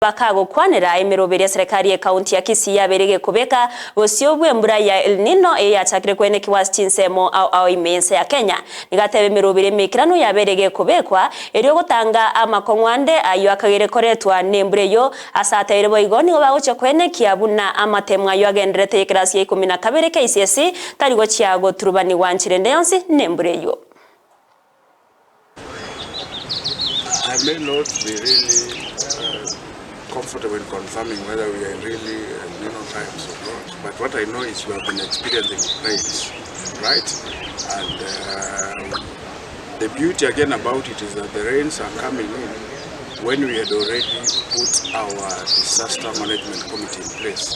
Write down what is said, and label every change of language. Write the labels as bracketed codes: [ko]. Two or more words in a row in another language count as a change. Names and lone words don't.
[guz] Bakago kwanira emirobere serikali ya kaunti ya Kisii yaberege kubeka bosiobwe mbura ya Nino yachakire kwenekiwa chinsemo au imense ya Kenya nigatebe emirobere mikirano yaberege kubekwa eri gutanga amakongwande ayo akagere koretwa nembure yo asataire boigoni bagoche kwenekia buna amatemwa yo agenderete klasi ya 12 KCSE tarigo chiago turubani wanchire ndeyonsi nembure yo. [en] I may not be really comfortable in confirming whether we are really Nino times or not. But what I know is we have been experiencing rains, right? And the beauty again about it is that the rains are coming in when we had already put our disaster management committee in place.